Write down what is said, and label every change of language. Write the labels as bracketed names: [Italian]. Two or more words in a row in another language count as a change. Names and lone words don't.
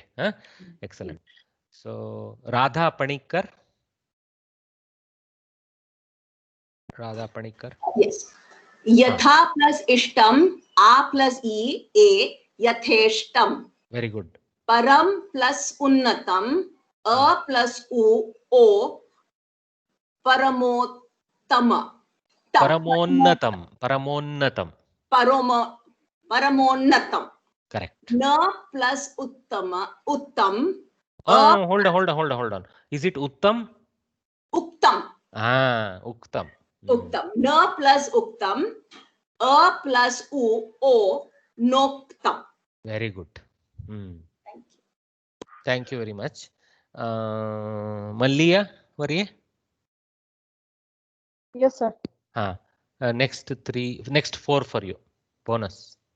[English] Huh? Excellent. So, Radha Panikar. Radha Panikar. Yes. Yatha plus Ishtam, A plus E, A, Yatheshtam. Very good. Param plus Unnatam, A plus U, [Sanskrit] O, Paramottama. Paramonnatam. Paramonnatam. Paramonnatam. [English] Correct. Na plus Uttam. Hold on. Is it Uttam? [Sanskrit] Uktam. Uktam. Uktam. Na plus Uktam. A plus U, O, Noktam. [English] Very good. Thank you. Thank you very much. Malliya, Varye? Yes, sir. Next four for you. Bonus.